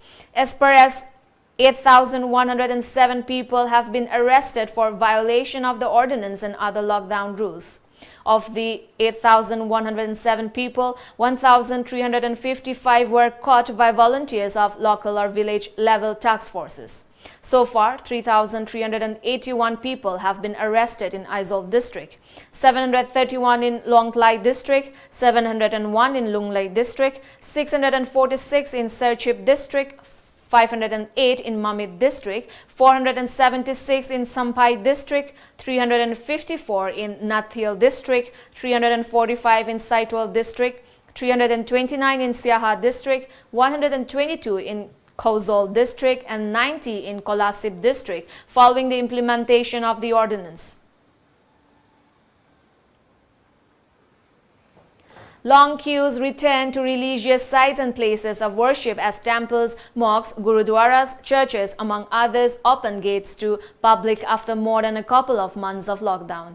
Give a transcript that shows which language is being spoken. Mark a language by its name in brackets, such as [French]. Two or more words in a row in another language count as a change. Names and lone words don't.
[English] As per as 8,107 people have been arrested for violation of the ordinance and other lockdown rules. Of the 8,107 people, 1,355 were caught by volunteers of local or village level task forces. So far, 3,381 people have been arrested in Aizawl district, 731 in Longklai district, 701 in Lunglei district, 646 in Serchhip district, 508 in Mamit district, 476 in Sampai district, 354 in Nathil district, 345 in Saitwal district, 329 in Siaha district, 122 in Kozol district and 90 in Kolasip district following the implementation of the ordinance. Long queues return to religious sites and places of worship as temples, mosques, gurudwaras, churches, among others, open gates to public after more than a couple of months of lockdown.